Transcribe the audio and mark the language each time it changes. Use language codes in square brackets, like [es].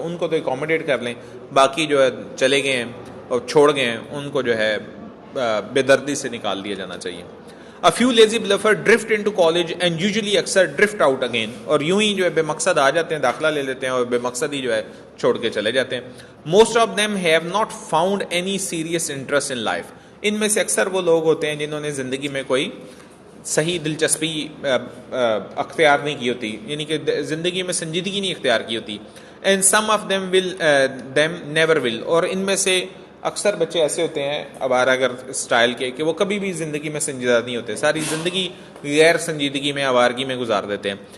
[ur] تو ان کو تو اکوموڈیٹ کر لیں, باقی جو ہے چلے گئے ہیں اور چھوڑ گئے ہیں, ان کو جو ہے بے دردی سے نکال دیا جانا چاہیے. [en] A few lazy bluffers drift into college and usually [ur] اکثر [en] drift out again, [ur] اور یوں ہی جو ہے بے مقصد آ جاتے ہیں, داخلہ لے لیتے ہیں اور بے مقصد ہی جو ہے چھوڑ کے چلے جاتے ہیں. [en] Most of them have not found any serious interest in life. [ur] ان میں سے اکثر وہ لوگ ہوتے ہیں جنہوں نے زندگی میں کوئی صحیح دلچسپی اختیار نہیں کی ہوتی, یعنی کہ زندگی میں سنجیدگی نہیں اختیار کی ہوتی. [en] And some of them never will, [ur] اور ان میں سے اکثر بچے ایسے ہوتے ہیں آوارہ گرد اسٹائل کے کہ وہ کبھی بھی زندگی میں سنجیدہ نہیں ہوتے, ساری زندگی غیر سنجیدگی میں, آوارگی میں گزار دیتے ہیں.